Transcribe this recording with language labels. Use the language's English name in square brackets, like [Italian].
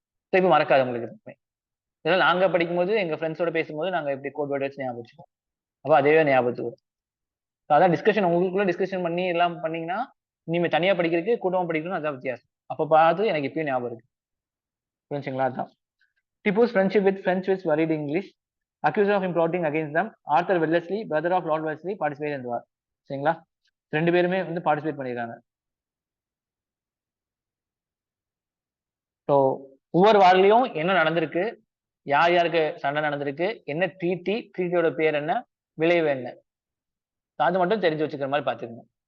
[Tamil] திருப்பி மறக்காது உங்களுக்கு. இதெல்லாம் நாங்க படிக்கும்போது எங்க ஃப்ரெண்ட்ஸோட பேசும்போது நாங்க எப்படி கோட் வேர்ட் வச்சு ஞாபகம் வச்சுக்கோம். அப்போ அதே ஞாபகத்துக்கு வரும். அதான் டிஸ்கஷன் உங்களுக்குள்ள டிஸ்கஷன் பண்ணி எல்லாம் பண்ணீங்கன்னா நீங்க தனியா படிக்கிறதுக்கு கூட்டமா படிக்கணும், அதான் வித்தியாசம். அப்ப பார்த்து எனக்கு இப்பயும் ஞாபகம் இருக்கு. புரிஞ்சுங்களா? [English] அதான் Tipu's friendship with French was worried English. Accused of him plotting against them. [Tamil] Arthur Wellesley, [English] brother of lord Wellesley, participate [Tamil] இந்த வார். சரிங்களா, ரெண்டு பேருமே வந்து பார்ட்டிசிபேட் பண்ணிருக்காங்க. ஸோ ஒவ்வொரு வார்லையும் என்ன நடந்திருக்கு, யார் யாருக்கு சண்டை நடந்திருக்கு, என்ன ட்ரீட்டியோட பேர் என்ன, விளைவு என்ன, அது மட்டும் தெரிஞ்சு வச்சுக்கிற மாதிரி பாத்துக்கணும்.